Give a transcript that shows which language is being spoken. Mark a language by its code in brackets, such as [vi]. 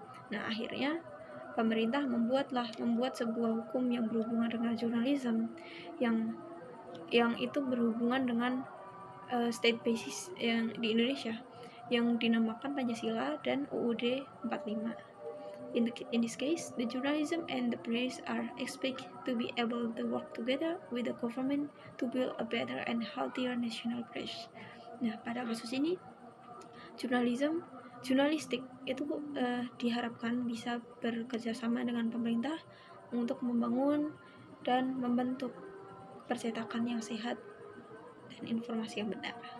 [id] Nah, akhirnya pemerintah membuat sebuah hukum yang berhubungan dengan jurnalisme yang itu berhubungan dengan [en] state basis [id] yang di Indonesia yang dinamakan Pancasila dan UUD 45. [en] In this case, the journalism and the press are expected to be able to work together with the government to build a better and healthier national press. [id] Nah, pada kasus ini, jurnalistik itu diharapkan bisa bekerja sama dengan pemerintah untuk membangun dan membentuk percetakan yang sehat dan informasi yang benar.